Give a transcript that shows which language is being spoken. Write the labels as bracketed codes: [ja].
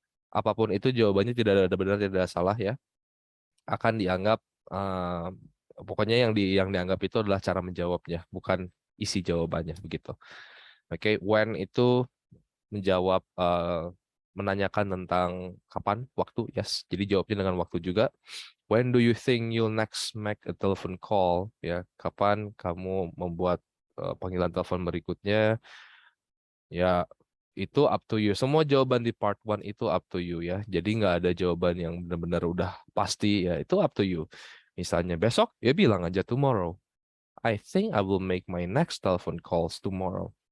[id] Apapun itu jawabannya tidak ada benar tidak ada salah ya, akan dianggap pokoknya yang dianggap itu adalah cara menjawabnya, bukan isi jawabannya begitu. Oke, when itu menjawab menanyakan tentang kapan, waktu, yes. Jadi jawabnya dengan waktu juga. [en] When do you think you'll next make a telephone call? [id] Ya, kapan kamu membuat panggilan telepon berikutnya? Ya, itu [en] up to you. [id] Semua jawaban di part 1 itu up to you ya. Jadi nggak ada jawaban yang benar-benar udah pasti ya. Itu [en] up to you. [id] Misalnya besok, ya bilang aja tomorrow. [en] I think I will make my next telephone calls tomorrow.